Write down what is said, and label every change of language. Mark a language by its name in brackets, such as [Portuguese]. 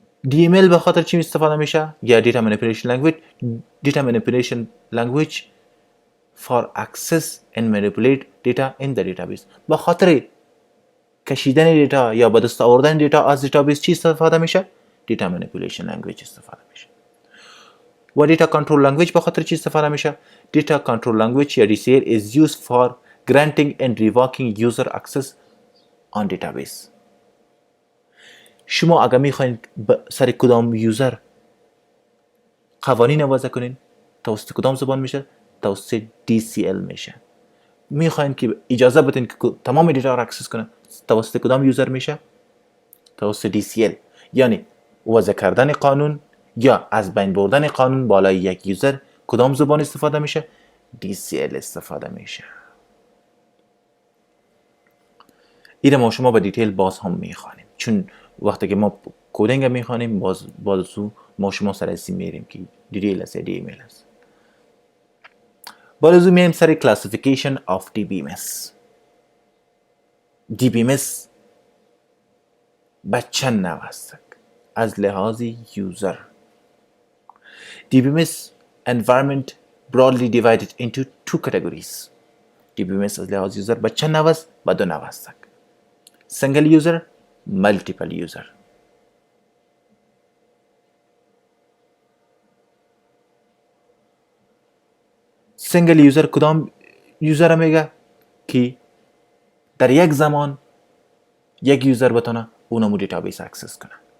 [Persian] DML به خاطر چی استفاده میشه؟ یا Data Manipulation Language. [English] Data Manipulation Language for access and manipulate data in the database. [Persian] به خاطر کشیدن دیتا یا به دست آوردن دیتا از دیتابیس چی استفاده میشه؟ Data Manipulation Language استفاده میشه. و [English] Data Control Language [Persian] به خاطر چی استفاده میشه؟ [English] Data Control Language یا DCL is used for granting and revoking user access on database. [Persian] شما اگر میخواین سر کدام یوزر قوانین وضع کنین توسط کدام زبان میشه؟ توسط DCL میشه. میخواین که اجازه بدین که تمام دیتا را اکسس کنه توسط کدام یوزر میشه؟ توسط DCL. یعنی وضع کردن قانون یا از بین بردن قانون بالای یک یوزر کدام زبان استفاده میشه؟ DCL استفاده میشه. این ما شما به دیتیل باز هم میخوانیم، چون وقتی که ما کدینگ میخوانیم باز ما شما سر اسی میریم که دیتیل است یا DML است. باز میریم سر [English] classification of DBMS. [Persian] DBMS به چند نوع است از لحاظ یوزر؟ [English] DBMS environment broadly divided into two categories. [Persian] DBMS از لحاظ یوزر به چند نوع است؟ به دو نوع است. [English] single user, multiple user. [Persian] single user کدام یوزر میگه که در یک زمان یک یوزر بتونه اونمو دیتابیس اکسس کنه.